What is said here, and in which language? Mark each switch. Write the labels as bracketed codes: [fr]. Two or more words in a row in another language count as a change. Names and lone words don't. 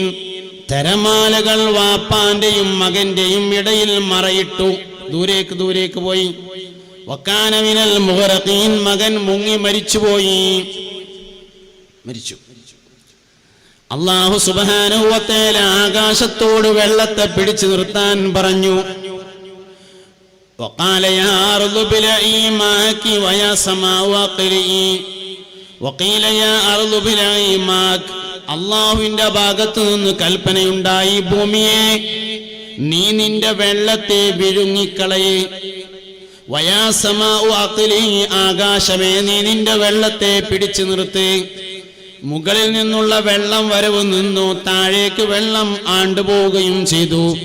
[ml] തിരമാലകൾ വാപ്പാന്റെയും മകന്റെയും ഇടയിൽ മറയിട്ടു, ദൂരേക്ക് പോയി. [ar] وكان من المغرقين, [ml] മകൻ മുങ്ങി മരിച്ചുപോയി. [ar] الله سبحانه وتعالى [ml] ആകാശത്തോട് വെള്ളത്തെ പിടിച്ചു നിർത്താൻ പറഞ്ഞു. [ar] وقال يا أرض ابلعي ماءك ويا سماء أقلعي وقيل يا أرض ابلعي ماءك. [ml] അല്ലാഹുവിന്റെ ഭാഗത്തു നിന്ന് കൽപ്പനയുണ്ടായി, ഭൂമിയെ നീ നിന്റെ വെള്ളത്തെ വിഴുങ്ങിക്കളയെ. [ar] ويا سماء أقلعي, [ml] ആകാശമേ നീ നിന്റെ വെള്ളത്തെ പിടിച്ചു നിർത്ത്. മുകളിൽ നിന്നുള്ള വെള്ളം വരവ് നിന്നു, താഴേക്ക് വെള്ളം ആണ്ടുപോവുകയും ചെയ്തു.